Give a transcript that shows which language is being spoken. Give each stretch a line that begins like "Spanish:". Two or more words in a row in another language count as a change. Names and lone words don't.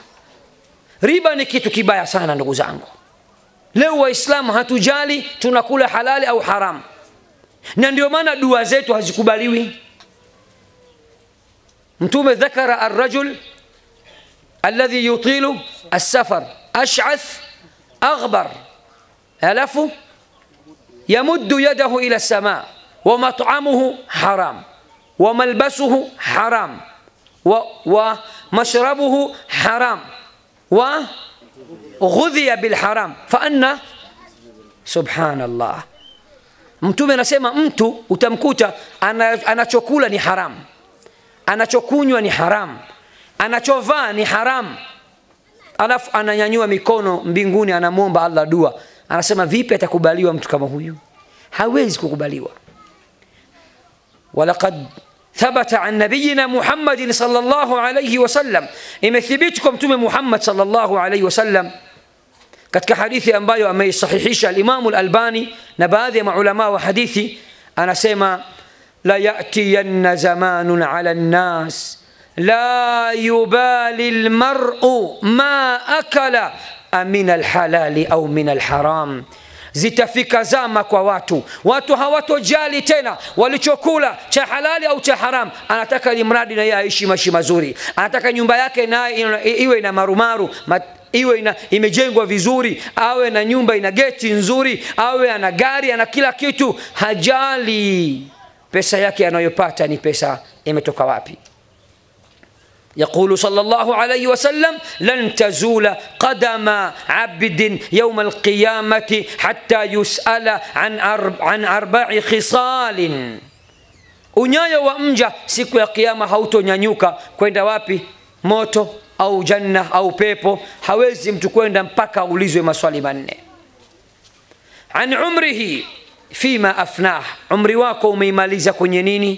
Swahili: Riba ni kitu kibaya sana ndugu zangu. Leo waislamu hatujali tunakula halali au haram, na ndio maana dua zetu hazikubaliwi.
Arabic: Mtume ذكر الرجل الذي يطيل السفر أشعث أغبر alafu يمد يده إلى السماء ومطعمه حرام وملبسه حرام ومشربه حرام وغذي بالحرام فأنى سبحان الله.
Swahili: Mtume anasema mtu utamkuta anachokula ni haram, anachokunywa ni haram, anachovaa ni haram, alafu ananyanyua mikono mbinguni, anamuomba Allah dua. Anasema vipi atakubaliwa mtu kama huyu? Hawezi kukubaliwa.
Arabic: ولقد ثبت عن نبينا محمد صلى الله عليه وسلم,
Swahili: imethibitiko mtume Muhammad
Arabic: صلى الله عليه وسلم
Swahili: katika hadithi ambayo ameisahihisha al-Imam al-Albani na baadhi ya maulama wa hadithi, anasema
Arabic: لا يأتين زمان على الناس لا يبالي المرء ما أكل من الحلال أو من الحرام.
Swahili: Zitafika zama kwa watu hawatojali tena walichokula cha halali au cha haram, anataka limradi na yeye aishi maisha mazuri, anataka nyumba yake na iwe na marumaru, iwe imejengwa vizuri, awe na nyumba ina geti nzuri, awe ana gari, ana kila kitu, hajali pesa yake anayopata ni pesa imetoka wapi.
Arabic: يقول صلى الله عليه وسلم لن تزول قدم عبد يوم القيامة حتى يسأل عن 4 خصال.
Swahili: Unyayo wa mja siku ya kiyama hautonyanyuka kwenda wapi? Moto au janna au pepo. Hawezi mtu kwenda mpaka ulizwe maswali 4.
Arabic: عن عمره فيما أفناه,
Swahili: umri wako umeimaliza kwenye nini?